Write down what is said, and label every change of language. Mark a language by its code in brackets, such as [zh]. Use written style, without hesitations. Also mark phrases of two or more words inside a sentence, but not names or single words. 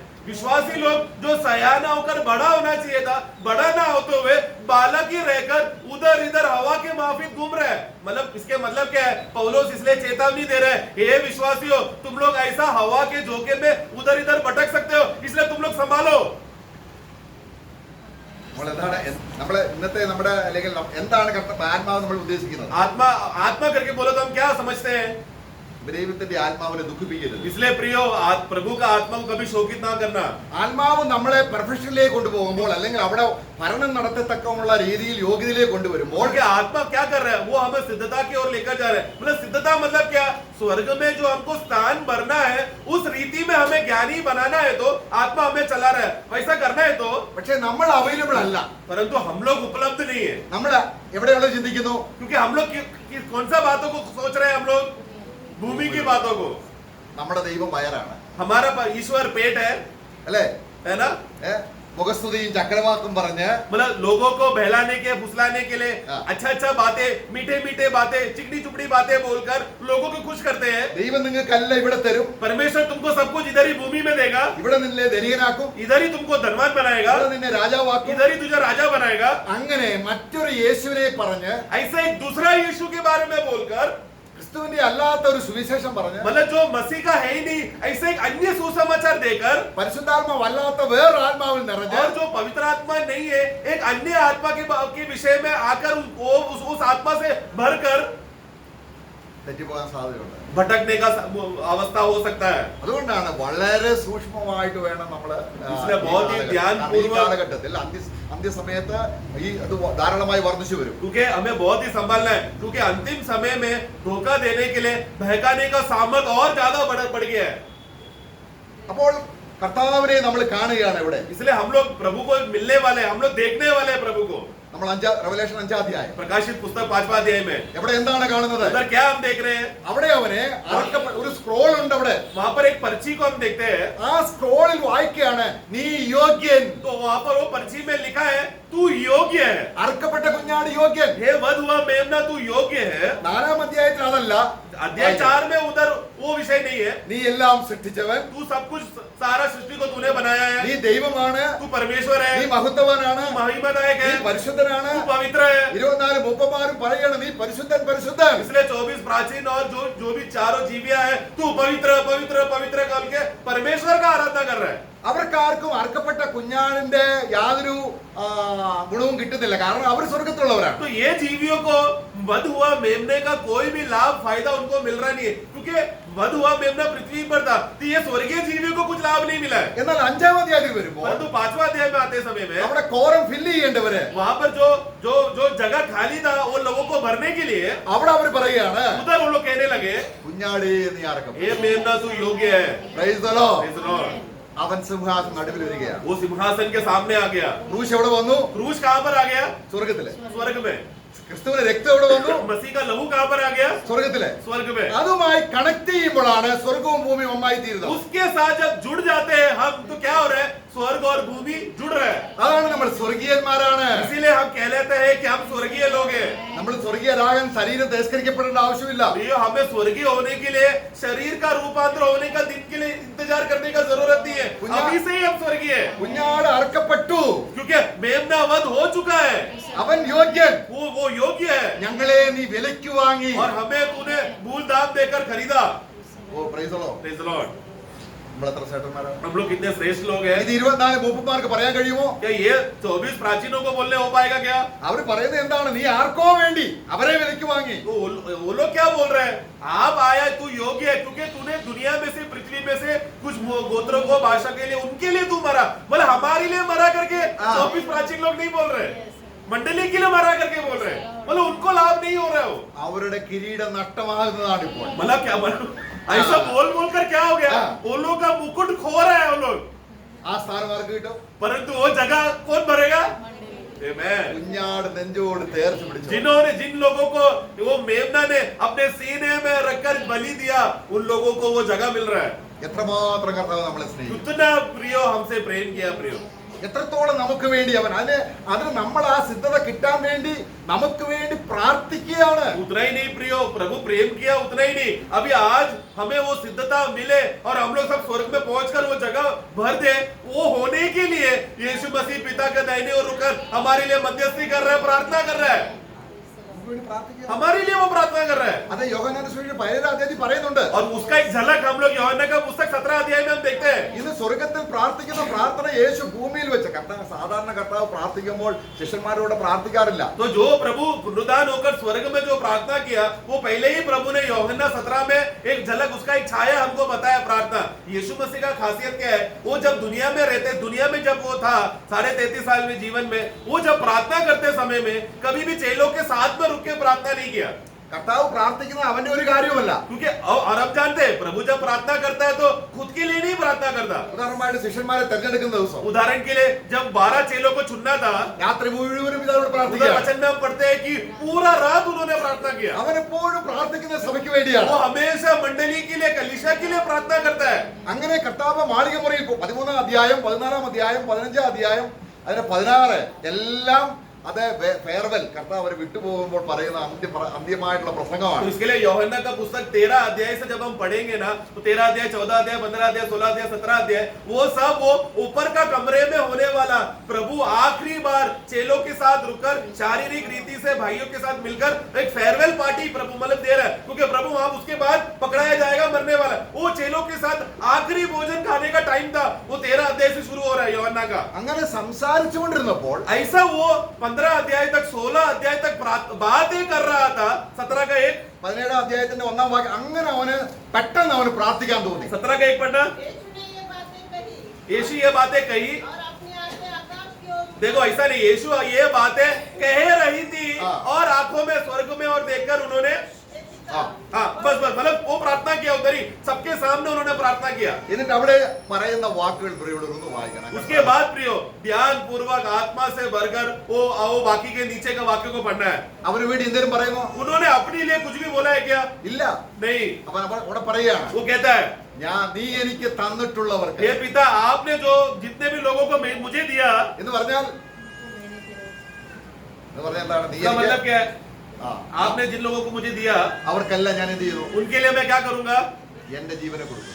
[hi] विश्वासी लोग जो सयाना होकर बड़ा होना चाहिए था, बड़ा ना होते हुए बालक ही रहकर उधर इधर हवा के माफिक घूम रहे हैं। मतलब इसके मतलब क्या है? पौलुस इसलिए चेतावनी दे रहे हैं, हे विश्वासियों, तुम लोग ऐसा हवा के झोंके में उधर इधर भटक सकते हो, इसलिए तुम लोग संभालो। [ml] നമ്മള് ഇന്നത്തെ നമ്മുടെ അല്ലെങ്കിൽ എന്താണ് ആത്മാവ് നമ്മൾ ഉദ്ദേശിക്കുന്നത്? [hi] आत्मा करके बोलो तो हम क्या समझते हैं? [ml] ദൈവത്തിന്റെ ആത്മാവിനെ ദുഃഖിപ്പിക്കരുത്. [hi] इसलिए प्रियो, प्रभु का आत्मा को कभी शोकित ना करना। [ml] ആത്മാവ് നമ്മളെ പെർഫെക്ഷനിലേക്ക് കൊണ്ടുപോകുമ്പോൾ അല്ലെങ്കിൽ അവിടെ ഭരണം നടത്തത്തക്കമുള്ള രീതിയിൽ യോഗ്യതയിലേക്ക് കൊണ്ടുവരുമ്പോൾ [hi] और क्या आत्मा क्या कर रहा है? वो हमें सिद्धता की ओर लेकर जा रहा है। मतलब सिद्धता मतलब क्या? स्वर्ग में जो हमको स्थान भरना है, उस रीति में हमें ज्ञानी बनाना है, तो आत्मा हमें चला रहा है। वैसा करना है तो, [ml] പക്ഷെ നമ്മൾ അവൈലബിൾ അല്ല. [hi] परंतु हम लोग उपलब्ध नहीं है, [ml] നമ്മൾ എവിടെയുള്ള ചിന്തിക്കുന്നു? [hi] क्योंकि हम लोग कौन सा बातों को सोच रहे हैं? हम लोग भूमि की बातों को। [ml] നമ്മുടെ ദൈവം വയറാണ്, [hi] हमारा ईश्वर पेट है, [ml] അല്ലേ? [hi] है ना? [ml] മുഖസ്തുതിയും ചക്രവാക്കും പറഞ്ഞ് [hi] मतलब लोगों को बहलाने के, फुसलाने के लिए हाँ। अच्छा बातें, मीठे बातें, चिकनी चुपड़ी बातें बोलकर लोगों को खुश करते हैं। [ml] ദൈവം നിങ്ങൾക്കല്ല ഇവിടെ തരും, [hi] परमेश्वर तुमको सब कुछ इधर ही भूमि में देगा, [ml] ഇവിടെ നിന്നെ ധനികനാക്കും, [hi] इधर ही तुमको धनवान बनाएगा, [ml] ഇവിടെ നിന്നെ രാജാവാക്കും. [hi] इधर ही तुझे राजा बनाएगा। [ml] അങ്ങനെ മറ്റൊരു യേശുവിനെ പറഞ്ഞ് [hi] ऐसा एक दूसरा यीशु के बारे में बोलकर, [ml] ക്രിസ്തുവിന്റെ അല്ലാത്ത ഒരു സുവിശേഷം പറഞ്ഞ് [hi] मतलब जो मसीह का है ही नहीं, ऐसे एक अन्य सुसमाचार देकर, [ml] പരിശുദ്ധാത്മാവ് അല്ലാത്ത വേറൊരു ആത്മാവിൽ നിറഞ്ഞ് [hi] और जो पवित्र आत्मा नहीं है, एक अन्य आत्मा के विषय में आकर उस आत्मा से भरकर [ml] തെറ്റിപ്പോകാൻ സാധ്യതയുണ്ട്. [hi] भटकने का अवस्था हो सकता है। [ml] അതുകൊണ്ടാണ് വളരെ സൂക്ഷ്മമായിട്ട് വേണം നമ്മൾ [hi] इसलिए बहुत ही ध्यानपूर्वक, [ml] കാലഘട്ടത്തിൽ അന്ത്യസമയത്ത് അത് ധാരാളമായി വർദ്ധിച്ചു വരും. [hi] क्योंकि हमें बहुत ही संभालना है, क्योंकि अंतिम समय में धोखा देने के लिए बहकाने का सामर्थ और ज्यादा बढ़ गया है। [ml] അപ്പോൾ കർത്താവിനെ നമ്മൾ കാണുകയാണ് ഇവിടെ. [hi] इसलिए हम लोग प्रभु को मिलने वाले हैं, हम लोग देखने वाले हैं प्रभु को। [ml] നമ്മൾ റെവലേഷൻ 5 അധ്യായം [hi] प्रकाशित पुस्तक 5वां अध्याय में [ml] എവിടെ എന്താണ് കാണുന്നത്? [hi] उधर क्या हम देख रहे हैं? [ml] അവിടെ അവനെ ഒരു സ്ക്രോൾ ഉണ്ട് അവിടെ. [hi] वहां पर एक पर्ची को हम देखते हैं, [ml] ആ സ്ക്രോളിൽ വായിക്കുകയാണ് നീ യോഗ്യൻ. [hi] तो वहां पर वो पर्ची में लिखा है तू योग्य है, [ml] അറുക്കപ്പെട്ട കുഞ്ഞാട് യോഗ്യൻ. [hi] हे वध हुआ मेमना तू योग्य है. [ml] 4-ാം അധ്യായത്തിൽ അതല്ല. [hi] अध्याय 4 में उधर वो विषय नहीं है. [ml] നീ എല്ലാം സൃഷ്ടിച്ചവൻ, [hi] तू सब कुछ, सारा सृष्टि को तूने बनाया [ml] നീ [hi] है, [ml] ദൈവമാണ്, [hi] तू परमेश्वर [ml] നീ [hi] है, [ml] മഹത്വവാനാണ്, [hi] तू महिमादायक [ml] നീ [hi] है, [ml] പരിശുദ്ധനാണ്. [hi] तू पवित्र है. [ml] 24 മൂപ്പന്മാരും പറയാണ് നീ പരിശുദ്ധൻ പരിശുദ്ധൻ. [hi] इसलिए 24 प्राचीन और जो भी चारों जीविया है, तू पवित्र पवित्र पवित्र करके परमेश्वर का आराधना कर रहा है. [ml] അവർക്കാർക്കും അറുക്കപ്പെട്ട കുഞ്ഞാടിന്റെ യാതൊരു ഗുണവും കിട്ടുന്നില്ല, കാരണം അവർ സ്വർഗത്തിലുള്ളവരാണ്. [hi] तो ये जीवियों को वध हुआ मेमने का कोई भी लाभ फायदा उनको मिल रहा नहीं है, क्योंकि वध हुआ मेमना पृथ्वी पर था, तो ये स्वर्गीय जीवियों को कुछ लाभ नहीं मिला है. [ml] എന്നാൽ 5-ാം അധ്യായത്തിൽ വരുമ്പോൾ [hi] परंतु 5वां अध्याय में आते समय में [ml] അവിടെ [en] quorum fill [ml] ചെയ്യേണ്ടവര് [hi] वहां पर जो जगह खाली था वो लोगों को भरने के लिए [ml] അവിടെ അവർ പറയുകയാണ് [hi] उधर वो लोग कहने लगे, [ml] കുഞ്ഞാടേ നീ അറക്കപ്പെട്ടു. [hi] हे मेमना तू योग्य है. [en] Praise the Lord. Praise the Lord. [ml] അവൻ സിംഹാസനം നടുവിൽ വരികയാണ്. [hi] वो सिंहासन के सामने आ गया. [ml] ക്രൂശ് എവിടെ വന്നു? [hi] क्रूज कहां पर आ गया? [ml] സ്വർഗത്തില്. [hi] स्वर्ग में. [ml] ക്രിസ്തുവിന്റെ രക്തം എവിടെ വന്നു? [hi] मसीह का लहू कहां पर आ गया? [ml] സ്വർഗത്തില്. [hi] स्वर्ग में. [ml] അതുമായി കണക്ട് ചെയ്യുമ്പോഴാണ് സ്വർഗവും ഭൂമിയും ഒന്നായി തീരുന്നത്. [hi] उसके साथ जब जुड़ जाते हैं हम, तो क्या हो रहा है? स्वर्ग और भूमि जुड़ रहे हैं. [ml] അതാണ് നമ്മൾ സ്വർഗീയന്മാരാണ്. [hi] इसीलिए हम कहलाते हैं कि हम स्वर्गीय लोग हैं. [ml] നമ്മൾ സ്വർഗീയരാകാൻ ശരീരം തിരസ്കരിക്കപ്പെടേണ്ട ആവശ്യമില്ല. [hi] ये हमें स्वर्गीय होने के लिए शरीर का रूपांतर होने का दिन के लिए इंतजार करने का जरूरत नहीं है. अभी से ही हम स्वर्गीय हैं, [ml] കുഞ്ഞാട് അറക്കപ്പെട്ടു, [hi] क्योंकि मेमना वध हो चुका है. [ml] അവൻ യോഗ്യൻ. [hi] वो योग्य है, [ml] ഞങ്ങളെ നീ വിലയ്ക്ക് വാങ്ങി. [hi] और हमें तूने मूल दाम देकर खरीदा. [en] O Praise the Lord. Praise the Lord. [ml] നമ്മൾ എത്ര ശ്രേഷ്ഠന്മാരാണ്. [hi] हम लोग कितने श्रेष्ठ लोग हैं. [ml] ഇത് 24 മൂപ്പന്മാർക്ക് പറയാൻ കഴിയുമോ? [hi] क्या ये 24 प्राचीनों को बोलने हो पाएगा क्या? [ml] അവർ പറയുന്നത് എന്താണ്? നീ ആർക്കോ വേണ്ടി അവരെ വിലയ്ക്ക് വാങ്ങി. [hi] तो वो लोग क्या बोल रहे हैं? आप आया, तू योग्य है, क्योंकि तूने दुनिया में से, पृथ्वी में से कुछ गोत्रों को, भाषा के लिए, उनके लिए तू मरा. बोले हमारे लिए मरा करके 24 प्राचीन लोग नहीं बोल रहे, मंडली के लिए मरा करके बोल रहे हैं. बोले उनको लाभ नहीं हो रहा है. वो [ml] അവരുടെ കിരീടം നഷ്ടമാകുന്നതാണ് ഇപ്പോൾ. [hi] मतलब क्या बोला? ऐसा बोल कर क्या हो गया? वो लोग का मुकुट खो रहा है वो लोग. [ml] ആ സ്ഥാനം ആർക്ക് കിട്ടും? [hi] परंतु वो जगह कौन भरेगा? Amen. [ml] കുഞ്ഞാട് നെഞ്ചോട് തേർച്ച് പിടിച്ചു. [hi] जिन लोगों को वो मेमना ने अपने सीने में रखकर बलि दिया, उन लोगों को वो जगह मिल रहा है. [ml] എത്രമാത്രം കർത്താവ് നമ്മളെ സ്നേഹിക്കും. [hi] कितना प्रियो हमसे प्रेम किया प्रियो. [ml] എത്രത്തോളം നമുക്ക് വേണ്ടി അവൻ അതിന് നമ്മൾ ആ സിദ്ധത കിട്ടാൻ വേണ്ടി നമുക്ക് വേണ്ടി പ്രാർത്ഥിക്കുകയാണ്. [hi] उतना ही नहीं प्रियो, प्रभु प्रेम किया उतना ही नहीं, अभी आज हमें वो सिद्धता मिले और हम लोग सब स्वर्ग में पहुंचकर वो जगह भर दे, वो होने के लिए यीशु मसीह पिता के दाहिने ओर रुककर हमारे लिए मध्यस्थी कर रहा है, प्रार्थना कर रहा है. [ml] നമുക്ക് വേണ്ടി പ്രാർത്ഥിക്കുക. [hi] हमारे लिए वो प्रार्थना कर रहा है. [ml] അത് യോഹന്നാന്റെ സുവിശേഷം 17-ാം അധ്യായത്തിൽ പറയുന്നുണ്ട്. [hi] और उसका एक झलक हम लोग यूहन्ना का पुस्तक 17 अध्याय में हम देखते हैं. [ml] ഇന്ന് സ്വർഗത്തിൽ പ്രാർത്ഥിക്കുന്ന പ്രാർത്ഥന യേശു ഭൂമിയിൽ വെച്ച് സാധാരണ കർത്താവ് പ്രാർത്ഥിക്കുമ്പോൾ ശിഷ്യന്മാരോട് പ്രാർത്ഥിക്കാറില്ല. [hi] तो जो प्रभु पुनरुत्थान होकर स्वर्ग में जो प्रार्थना किया, वो पहले ही प्रभु ने यूहन्ना 17 में एक झलक, उसका एक छाया हमको बताया प्रार्थना. यीशु मसीह का खासियत क्या है? वो जब दुनिया में रहते, दुनिया में जब वो था 33.5 साल में जीवन में, वो जब प्रार्थना करते समय में कभी भी चेलों के साथ में रुक के प्रार्थना नहीं किया. [ml] കർത്താവ് പ്രാർത്ഥിക്കുന്നത് അവന്റെ ഒരു കാര്യമല്ല. [hi] क्योंकि और हम जानते हैं प्रभु जब प्रार्थना करता है तो खुद के लिए नहीं प्रार्थना करता. [ml] ഉദാഹരണമായിട്ട് ശിഷ്യന്മാരെ തെരഞ്ഞെടുക്കുന്ന ദിവസം [hi] उदाहरण के लिए जब 12 चेलों को चुनना था, [ml] രാത്രി മുഴുവനും ഇതോട് [hi] उधर [ml] പ്രാർത്ഥിക്കുക. [hi] वचन में हम पढ़ते हैं कि पूरा रात उन्होंने प्रार्थना किया. [ml] അവൻ എപ്പോഴും പ്രാർത്ഥിക്കുന്ന സഭയ്ക്ക് വേണ്ടിയാണ്. [hi] वो हमेशा मंडली के लिए, कलीसिया के लिए प्रार्थना करता है. [ml] അങ്ങനെ കർത്താവ് മാളികമുറിയിൽ 13-ാം അധ്യായം 14-ാം അധ്യായം 15-ാം അധ്യായം അതിന് 16 എല്ലാം അത് ഫെയർവെൽ കർത്താവ് അവരെ വിട്ടുപോകുമ്പോൾ പറയുന്ന അന്ത്യമായിട്ടുള്ള പ്രസംഗമാണ്. [hi] तो इसके लिए यूहन्ना का पुस्तक 13 अध्याय से जब हम पढ़ेंगे ना, तो 13 अध्याय 14 अध्याय 15 अध्याय 16 अध्याय 17 अध्याय वो सब वो ऊपर का कमरे में होने वाला प्रभु आखिरी बार चेलों के साथ रुककर शारीरिक रीति से भाइयों के साथ मिलकर एक [en] farewell party [hi] प्रभु मतलब दे रहा है, क्योंकि प्रभु वहां उसके बाद पकड़ाया जाएगा, मरने वाला. वो चेलों के साथ आखिरी भोजन खाने का टाइम था. वो 13 अध्याय से शुरू हो रहा है यूहन्ना का. [ml] അങ്ങനെ സംസാരിച്ചുകൊണ്ടിരുന്നപ്പോൾ [hi] ऐसा वो 15 अध्याय तक 16 अध्याय तक बातें कर रहा था. 17 का 1, [ml] 17-ാം അധ്യായത്തിന്റെ 1-ാം വാക്യം അങ്ങനെ അവന് പെട്ടെന്ന് അവന് പ്രാർത്ഥിക്കാൻ തോന്നി. [hi] 17 का 1 पढ़ना. यीशु ने ये बातें कही यीशु ये बातें कही. और अपनी आंखें आकाश की ओर देखो ऐसा नहीं, यीशु ये बातें कह रही थी और आंखों में स्वर्ग में और देखकर उन्होंने हाँ। बस मतलब वो प्रार्थना किया उधर ही सबके सामने उन्होंने प्रार्थना प्रार्थना किया। [ml] എന്നിട്ട് അവിടെ പറയുന്ന വാക്കുകൾ പ്രിയമുള്ളവർ ഒന്ന് വായിക്കണം. [hi] उसके बाद प्रियो ध्यान पूर्वक आत्मा से भरकर वो बाकी के नीचे का वाक्य को पढ़ना है। [ml] അവന് വേണ്ടി എന്തെങ്കിലും പറയുമോ? [hi] उन्होंने अपने लिए कुछ भी बोला है क्या? [ml] ഇല്ല. [hi] नहीं। [ml] അവൻ അവിടെ പറയുകയാണ്, [hi] वो कहता है [ml] നീ എനിക്ക് തന്നിട്ടുള്ളവർക്ക് [hi] हे पिता आपने जो जितने भी लोगों को मुझे दिया, [ml] എന്ന് പറഞ്ഞാൽ എന്താണ്? നീ [hi] इसका मतलब क्या है? [ml] ആ, [hi] आपने जिन लोगों को मुझे दिया [ml] അവർക്കെല്ലാം ഞാൻ എന്ത് ചെയ്തു? [hi] उनके लिए मैं क्या करूंगा? [ml] എന്റെ ജീവനെ കൊടുക്കും.